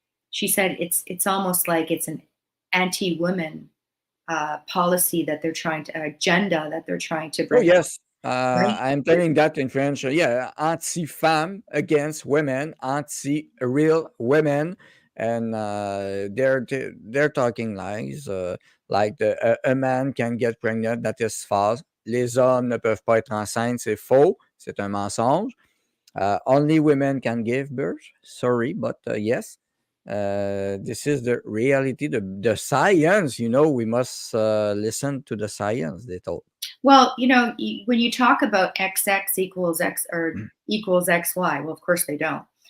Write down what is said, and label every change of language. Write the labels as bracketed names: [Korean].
[English] She said it's almost like it's an anti-women policy that they're trying to agenda that they're trying to Oh, bring. yes. Right? I'm telling that in French. Yeah, anti-femme against women, anti-real women, and they're talking lies. Like a man can get pregnant, that is false. [French] Les hommes ne peuvent pas être enceintes, c'est faux, c'est un mensonge. [English] Only women can give birth. Sorry, but yes. This is the reality, the science. We must listen to the science, they told. Well, when you talk about XX equals X or equals XY, well, of course they don't.